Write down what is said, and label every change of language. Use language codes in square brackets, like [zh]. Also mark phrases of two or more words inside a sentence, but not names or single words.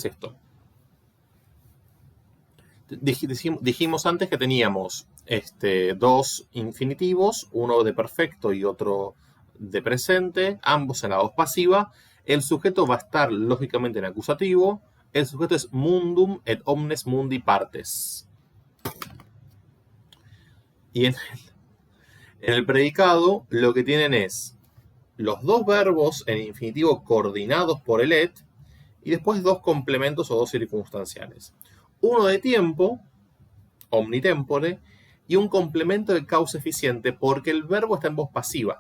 [es] ¿Qué es esto? Dijimos antes que teníamos dos infinitivos, uno de perfecto y otro de presente, ambos en la voz pasiva. El sujeto va a estar lógicamente en acusativo. El sujeto es [la] mundum et omnes mundi partes. [es] Y en el predicado lo que tienen es los dos verbos en infinitivo coordinados por el et y después dos complementos o dos circunstanciales. Uno de tiempo, omnitempore, y un complemento de causa eficiente porque el verbo está en voz pasiva.